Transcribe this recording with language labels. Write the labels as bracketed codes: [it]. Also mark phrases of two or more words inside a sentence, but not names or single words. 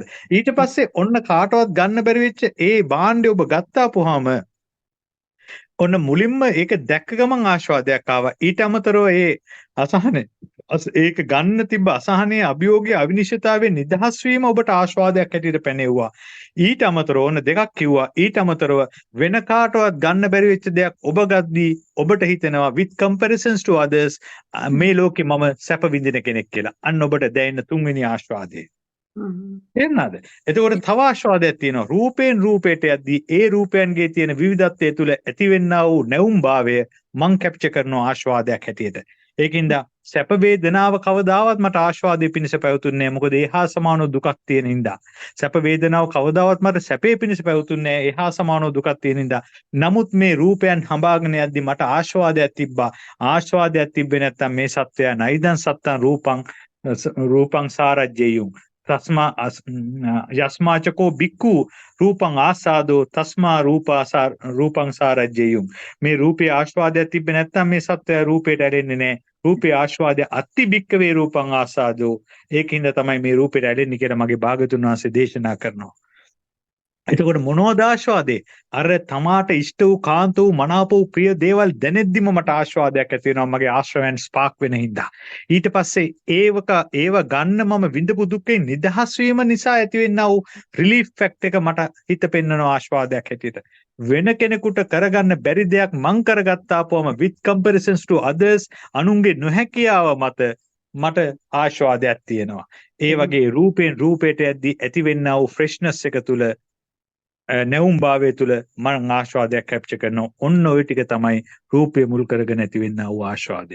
[si] ඊට පස්සේ ඔන්න කාටවත් ගන්න බැරි වෙච්ච ඒ භාණ්ඩය ඔබ ගත්තාපුවාම ඔන්න මුලින්ම ඒක දැක්ක ගමන් ආශාවයක් ආවා. ඊට අමතරව ඒ අසහනේ ඒක ගන්න තිබ්බ අසහනේ අභියෝගයේ අවිනිශ්චිතතාවයේ නිදහස් වීම ඔබට ආශාවයක් හැටියට පැනෙවුවා. ඊට අමතරව ඔන්න දෙකක් කිව්වා. ඊට අමතරව වෙන කාටවත් ගන්න බැරි වෙච්ච දෙයක් ඔබ ගද්දී ඔබට හිතෙනවා [en] with comparisons to others [si] මේ ලෝකේ මම සැප විඳින කෙනෙක් කියලා. අන්න ඔබට දැනෙන තුන්වෙනි ආශාවය. තේරෙනවද? එතකොට තව ආශාවයක් තියෙනවා. රූපයෙන් රූපයට යද්දී ඒ රූපයන්ගේ තියෙන විවිධත්වය තුළ ඇතිවෙනා වූ නැවුම්භාවය මං කැප්චර් කරන ආශාවයක් හැටියට. ඒකින්ද සැප වේදනාව කවදාවත් මට ආශාවදී පිණිස පැවතුන්නේ නැහැ. මොකද ඒහා සමානව දුකක් තියෙන හින්දා. සැප වේදනාව කවදාවත් මට සැපේ පිණිස පැවතුන්නේ නැහැ. ඒහා සමානව දුකක් තියෙන හින්දා. නමුත් මේ රූපයන් හඹාගෙන යද්දී මට ආශාවයක් තිබ්බා. ආශාවයක් තිබ්බේ නැත්තම් මේ සත්වයා [pi] නයිදන් සත්තං රූපං සාරජ්‍යයුම්. තස්මා යස්මාචකෝ බික්කු රූපං ආසාදෝ තස්මා රූපං සාරජ්‍යයුම්. [si] මේ රූපේ ආස්වාදයක් තිබ්බේ නැත්නම් මේ සත්වයා රූපයට ඇලෙන්නේ නැහැ. රූපේ ආස්වාදය [pi] අත්ති බික්කවේ රූපං ආසාදෝ. [si] ඒකින්ද තමයි මේ රූපයට ඇලෙන්නේ කියලා මගේ භාගතුන් වහන්සේ දේශනා කරනවා. එතකොට මොනවද ආස්වාදේ? අර තමාට ඉෂ්ට වූ කාන්ත වූ මනාප වූ ප්‍රිය දේවල් දැනෙද්දිම මට ආස්වාදයක් ඇති වෙනවා මගේ ආශ්‍රවයන් ස්පාක් වෙන හින්දා. ඊට පස්සේ ඒව ගන්න මම විඳපු දුකෙන් නිදහස් වීම නිසා ඇතිවෙනා වූ [en] relief fact [si] එක මට හිත පෙන්වනවා ආස්වාදයක් හැටියට. වෙන කෙනෙකුට කරගන්න බැරි දෙයක් මං කරගත්තාපුවම [en] with comparisons to others [si] අනුන්ගේ නොහැකියාව මට ආස්වාදයක් තියෙනවා. ඒ වගේ රූපයෙන් රූපයට යද්දී ඇතිවෙනා වූ ෆ්‍රෙෂ්නස් එක තුල නැවුම් භාවය තුළ මම ආස්වාදයක් කැප්චර් කරනවා. ඔන්න ওই ටික තමයි රූපය මුල් කරගෙන ඇති වෙන්නා වූ ආස්වාදේ.